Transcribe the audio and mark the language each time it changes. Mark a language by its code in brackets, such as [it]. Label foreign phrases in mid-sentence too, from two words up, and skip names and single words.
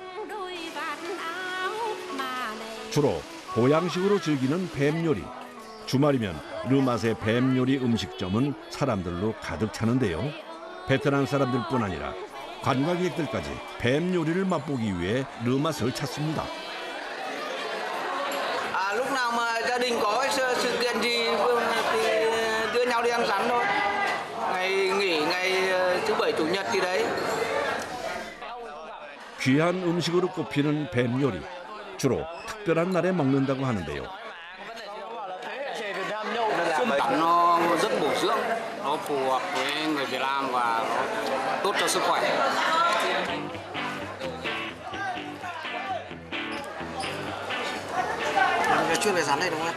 [ko] 주로 보양식으로 즐기는 뱀 요리. 주말이면 르맛의 뱀 요리 음식점은 사람들로 가득 차는데요. 베트남 사람들뿐 아니라 관광객들까지 뱀 요리를 맛보기 위해 르맛을 찾습니다. [vi] Lúc nào mà gia đình có sự kiện gì thì đưa nhau đi ăn rắn thôi. Ngày nghỉ ngày thứ bảy chủ nhật gì đấy. [ko] 귀한 음식으로 꼽히는 뱀 요리. 주로 특별한 날에 먹는다고 하는데요. [vi] Nó rất bổ dưỡng, nó phù hợp với người Việt Nam và nó tốt cho sức khỏe. Chuyên về rắn này đúng không em?